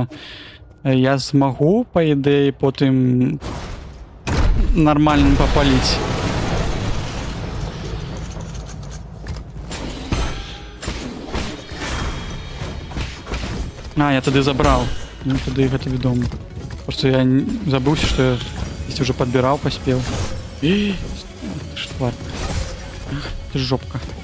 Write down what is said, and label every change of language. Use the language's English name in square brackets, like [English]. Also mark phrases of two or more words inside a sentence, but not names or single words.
[Ukrainian] Я змогу, по ідеї, потім нормально попалити. А, я тоді забрав. Ну, тоді це відомо. [Russian] Просто я забылся, что я здесь уже подбирал, поспел. Ты ж тварь. Ты ж жопка.